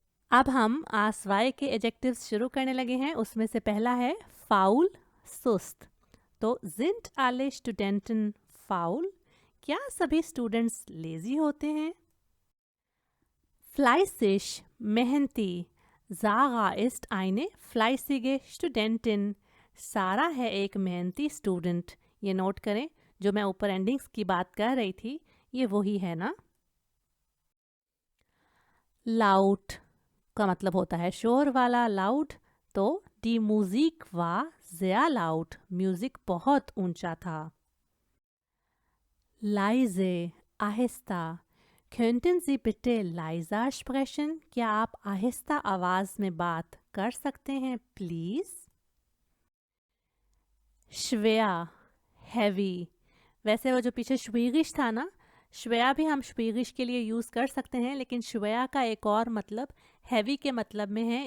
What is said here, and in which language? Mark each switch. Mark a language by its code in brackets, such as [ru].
[hi] अब हम आसवाए के एडजेक्टिव्स शुरू करने लगे हैं। उसमें से पहला है फाउल, सुस्त। [de] तो sind alle Studenten faul? [hi] क्या सभी स्टूडेंट्स लेजी होते हैं? Fleißig, मेहनती। [de] Sarah ist eine fleißige Studentin। [hi] सारा है एक मेहनती स्टूडेंट। ये नोट करें, जो मैं ऊपर एंडिंग्स की बात कर रही थी ये वही है ना। Laut का मतलब होता है शोर वाला, लाउड। [de] तो die Musik war sehr laut, [hi] music बहुत ऊंचा था। [de] Leise, [hi] आहिस्ता। [de] Könnten Sie bitte leiser sprechen? [hi] क्या आप आहिस्ता आवाज में बात कर सकते हैं प्लीज? schwer, heavy। वैसे वो जो पीछे schwierig था ना, schwer भी हम schwierig के लिए यूज़ कर सकते हैं, लेकिन schwer का एक और मतलब heavy के मतलब में है।